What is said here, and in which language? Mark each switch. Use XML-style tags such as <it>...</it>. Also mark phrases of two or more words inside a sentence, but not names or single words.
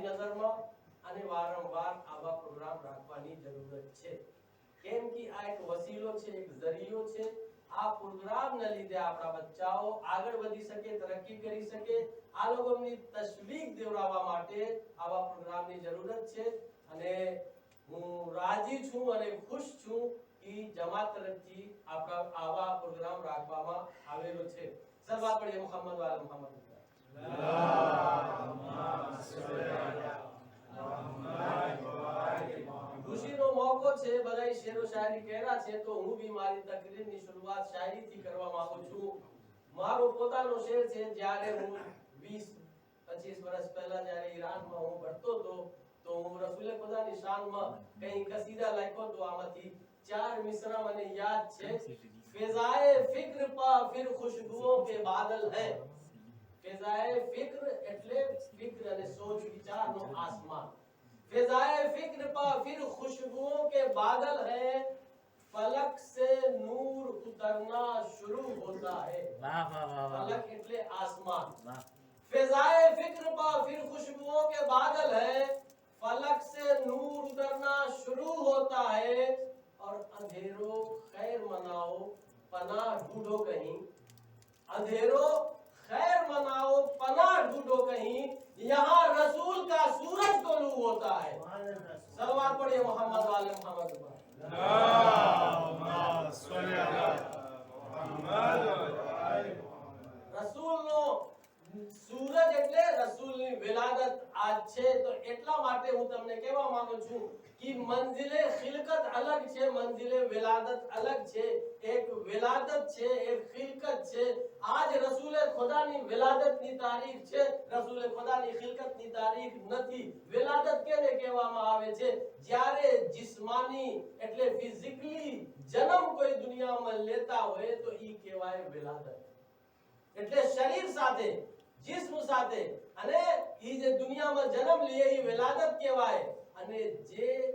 <gu>નજરમાં અને વારંવાર આવા પ્રોગ્રામ રાખવાની જરૂરત છે કેમ કે આ એક વસીલો છે એક જરિયો છે આ પ્રોગ્રામના લીધે આપણા બચ્ચાઓ આગળ વધી શકે તરક્કી કરી શકે આ લોકોની તશવીક દેવડાવવા માટે આવા પ્રોગ્રામની જરૂરત છે અને હું રાજી છું અને ખુશ છું કે જમાત તરફથી આપણા આવા પ્રોગ્રામ રાખવામાં આવેલો છે સલવાત પઢીએ</gu> <ar>محمد وآل محمد اللهم صل على محمد وآل محمد</ar> <gu>ખુશીનો મોકો છે બધાય શેરો શાયરી કહેરા છે તો હું બી મારી તકરીરની શરૂઆત શાયરીથી કરવા માંગુ છું મારો પોતાનો શેર છે જ્યારે હું 20-25 વર્ષ પહેલા જ્યારે ઈરાનમાં હું ભણતો હતો તો હું રસૂલે ખુદાની શાનમાં કઈ કસીદા લખ્યો તો આમાંથી 4 મિસરા મને યાદ છે</gu> <ur>فضائے فکر پہ پھر خوشبوؤں کے بادل ہے فضائے فکر</ur> <gu>એટલે ફિક્ર અને સોચ વિચારનો આસમાન</gu> <ur>فضائے فکر پر پھر خوشبوؤں کے بادل ہے فلک سے نور اترنا شروع ہوتا ہے واہ واہ واہ واہ</ur> <gu>फलक એટલે आसमान</gu> <ur>واہ فضائے فکر پر پھر خوشبوؤں کے بادل ہے فلک سے نور اترنا شروع ہوتا ہے اور اندھیروں خیر مناؤ پناہ ڈھونڈو کہیں اندھیروں خیر مناؤ پناہ ڈھونڈو کہیں یہاں رسول کا سورج طلوع ہوتا ہے صلوات پڑھیے محمد والے محمد پر</ur> <ar>اللهم صل على محمد وآل محمد</ar> <gu>રસૂલ નો સૂરજ એટલે રસૂલની વિલાદત આજ છે તો એટલા માટે હું તમને કહેવા માંગુ છું કે મંઝિલે ખિલકત અલગ છે મંઝિલે વિલાદત અલગ છે એક વિલાદત છે એક ખિલકત છે આજ રસૂલે ખુદાની વિલાદતની તારીખ છે રસૂલે ખુદાની ખિલકતની તારીખ નથી વિલાદત કેને કહેવામાં આવે છે જ્યારે જિસ્માની એટલે ફિઝિકલી જન્મ કોઈ દુનિયામાં લેતા હોય તો ઈ કહેવાય વિલાદત એટલે શરીર સાથે जिस्म સાથે અને ઈ જે દુનિયામાં જન્મ લે ઈ વિલાદત કહેવાય અને જે</gu>